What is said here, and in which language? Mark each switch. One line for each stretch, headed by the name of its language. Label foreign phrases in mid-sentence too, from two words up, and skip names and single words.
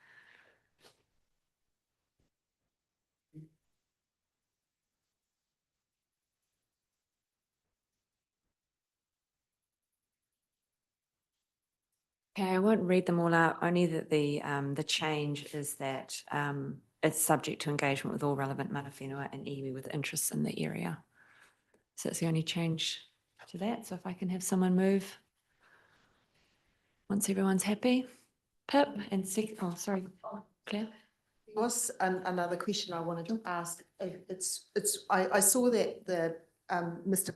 English: Okay, I won't read them all out, only that the change is that it's subject to engagement with all relevant
Māori: mana whenua
English: and iwi with interests in the area. So that's the only change to that. So if I can have someone move. Once everyone's happy. Pip and oh, sorry, Claire. Was another question I wanted to ask. I saw that Mr.